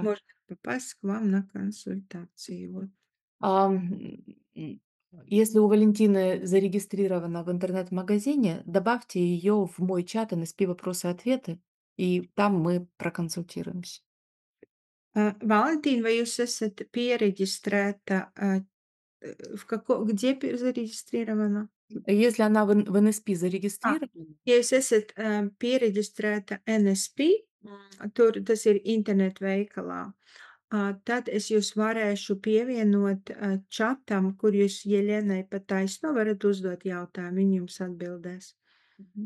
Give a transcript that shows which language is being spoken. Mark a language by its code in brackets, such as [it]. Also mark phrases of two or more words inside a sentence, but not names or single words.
[ru] Да. можно попасть к вам на консультацию? Вот. М, Если у Валентины зарегистрирована в интернет-магазине, добавьте ее в мой чат NSP «Вопросы-ответы», и там мы проконсультируемся. [lv] Valentīna, vai jūs esat pieregistrēta, [ru] где зарегистрирована? Если она в NSP Ā, зарегистрирована, [lv] ja jūs esat, piereģistrēta NSP, tur tas ir internetu veikalā, tad es jūs varēšu pievienot, čatam, kur jūs Jeļenai pa taisno varat uzdot jautājumu, viņa jums atbildēs. мгм,